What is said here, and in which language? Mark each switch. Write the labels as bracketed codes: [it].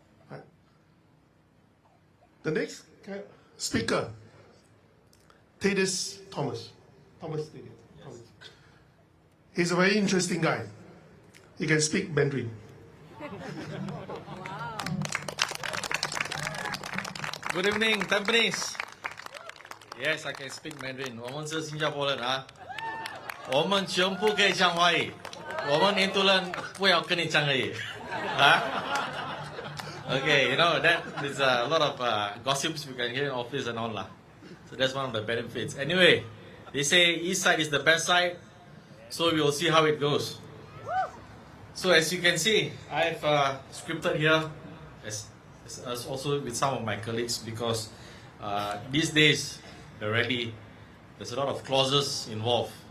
[en] Right. The next speaker, Thomas. Thomas. He's a very interesting guy. He can speak Mandarin. Good evening, Tampines. Yes, I can speak Mandarin. [zh] 我们是新加坡人啊，我们全部可以讲华语，我们印度人不要跟你讲而已，啊。 [en] Okay, you know that there's a lot of gossips we can hear in office and all lah. So that's one of the benefits. Anyway, they say east side is the best side, so we will see how it goes. So as you can see, I've scripted here, as also with some of my colleagues, because these days the rally, there's a lot of clauses involved.